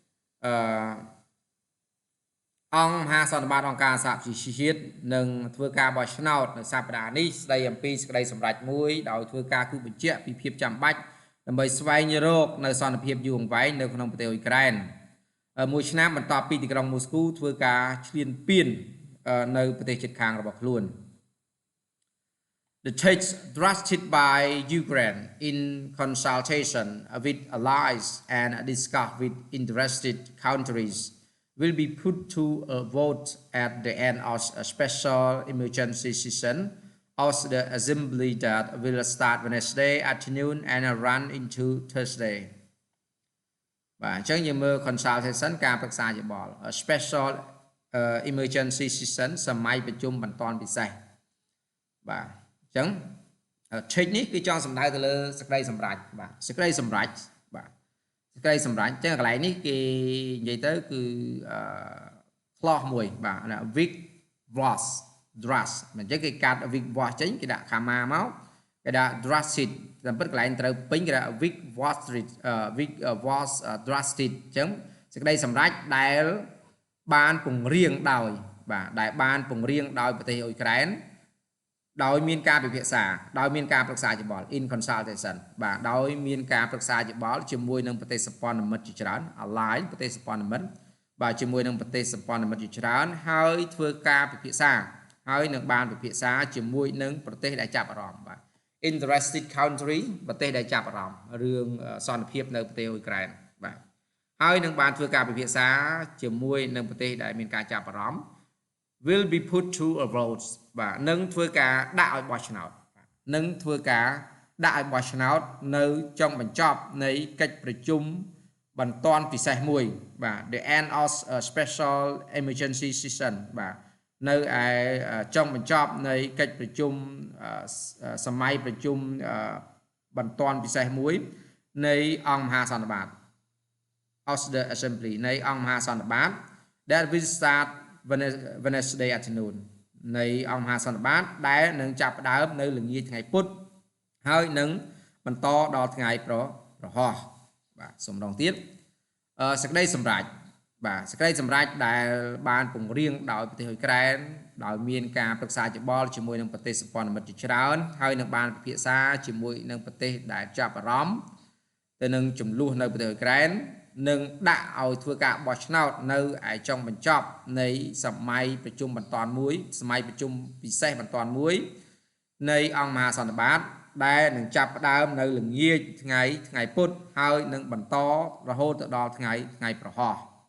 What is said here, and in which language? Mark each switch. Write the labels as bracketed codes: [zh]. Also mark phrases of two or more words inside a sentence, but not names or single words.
[km] អង្គមហាសន្និបាតអង្គការសហប្រជាជាតិនឹងធ្វើការបោះឆ្នោតនៅសប្តាហ៍នេះស្ដីអំពីសេចក្តីសម្រេចមួយដោយធ្វើការគូសបញ្ជាក់ពីភាពចាំបាច់ដើម្បីស្វែងរកនៅសន្តិភាពយូរអង្វែងនៅក្នុងប្រទេសអ៊ុយក្រែនមួយឆ្នាំបន្ទាប់ពីទីក្រុងមូស្គូធ្វើការឈ្លានពាននៅប្រទេសជិតខាងរបស់ខ្លួន [en] The text drafted by Ukraine in consultation with allies and discussed with interested countries will be put to a vote at the end of a special emergency session of the assembly that will start Wednesday afternoon and run into Thursday [km] បាទអញ្ចឹងយើងមើល consultation ការប្រឹក្សាយោប ល់ [en] special emergency session [km] សម័យប្រជុំបន្ទាន់ពិសេសបាទអញ្ចឹង text នេះគឺចង់សំដៅទៅលើសេចក្តីសម្រេចបាទសេចក្តីសម្រេចបាទសេចក្តីសម្រេចអញ្ចឹងកន្លែងនេះគេនិយាយទៅគឺclause មួយបាទ [en] week was draft [km] អញ្ចឹងគេកាត់ [en] week was [km] ចេញគេដាក់ comma មកគេដាក់ drafted តែពិតកន្លែងត្រូវពេញគេដាក់ [en] week was [km] drafted អញ្ចឹងសេចក្តីសម្រេចដែលបានពង្រៀងដោយបាទដែលបានពង្រៀងដោយប្រទេសអ៊ុយក្រែនដោយមានការពិភាក្សាដោយមានការប្រឹក្សាយោបល់ [en] in consultation [km] បាទដោយមានការប្រឹក្សាយោបល់ជាមួយនឹងប្រទេសសម្ព័ន្ធមិត្តជាច្រើន ally ប្រទេសសម្ព័ន្ធមិត្តបាទជាមួយនឹងប្រទេសសម្ព័ន្ធមិត្តជាច្រើនហើយធ្វើការពិភាក្សាហើយនឹងបានពិភាក្សាជាមួយនឹងប្រទេសដែលចាប់អារម្មណ៍បាទ [en] interested country [km] ប្រទេសដែលចាប់អារម្មណ៍រឿង សន្តិភាពនៅប្រទេសអ៊ុយក្រែនបាទហើយនឹងបានធ្វើការពិភាក្សាជាមួយនឹងប្រទេសដែលមានការចាប់អារម្មណ៍ [en] will be put to a vote [km] បាទនឹងធ្វើការដាក់ឲ្យបោះឆ្នោតនឹងធ្វើការដាក់ឲ្យបោះឆ្នោតនៅចុងបញ្ចប់នៃកិច្ចប្រជុំបន្ទាន់ពិសេសមួយបាទ [en] the end of a special emergency session [km] បាទនៅឯចុងបញ្ចប់នៃកិច្ចប្រជុំសម័យប្រជុំបន្ទាន់ពិសេសមួយនៃអង្គមហាសន្និបាត [en] of the assembly [km] នៃអង្គមហាសន្និបាត [en] that will start Wednesday afternoon [km] នៃ អង្គមហាសន្និបាតដែលនឹងចាប់ផ្ដើមនៅល្ងាចថ្ងៃពុធហើយនឹងបន្តដល់ថ្ងៃប្រហោះបាទសូមម្ដងទៀតសេចក្តីសម្រេចបាទសេចក្តីសម្រេច ដែលបានពង្រៀងដោយប្រទេសអ៊ុយក្រែនដោយមានការប្រឹក្សាយោបល់ជាមួយនឹងប្រទេសសម្ព័ន្ធមិត្តជាច្រើនហើយនឹងបានពិភាក្សាជាមួយនឹងប្រទេសដែលចាប់អារម្មណ៍ទៅនឹងចំនួននៅប្រទេសអ៊ុយក្រែននឹងដាក់ឲ្យធ្វើការបោះឆ្នោតនៅឯចុងបញ្ចប់នៃសម័យប្រជុំបន្ទាន់មួយសម័យប្រជុំពិសេសបន្ទាន់មួយនៃអង្គមហាសន្និបាតដែលនឹងចាប់ផ្ដើមនៅល្ងាចថ្ងៃពុធហើយនឹងបន្តរហូតទៅដល់ថ្ងៃប្រហោះ